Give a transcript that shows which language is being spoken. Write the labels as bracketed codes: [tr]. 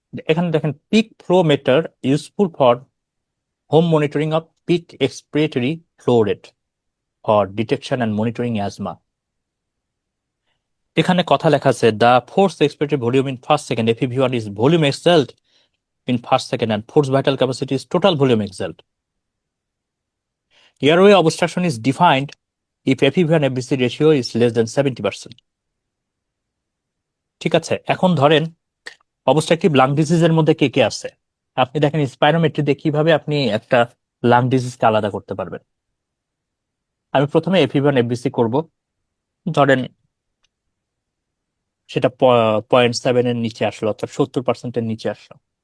[bn] এখানে দেখেন, [en] Peak flow meter useful for home monitoring of peak expiratory flow rate for detection and monitoring asthma. [bn] এখানে কথা লেখা আছে, [en] The force expiratory volume in first second FeV1 is volume exhaled in first second and force vital capacity is total volume exhaled. Airway obstruction is defined if FeV1 FVC ratio is less than 70%. [bn] ঠিক আছে, এখন ধরেন obstructive lung ডিজিজের মধ্যে কে কে আছে। আপনি দেখেন spirometry দিয়ে কিভাবে আপনি একটা লাং ডিজিজকে আলাদা করতে পারবেন। আমি প্রথমে FeV1 FVC করব, ধরেন সেটা 0.7 এর নিচে আসলো, অর্থাৎ 70%-এর নিচে আসলো।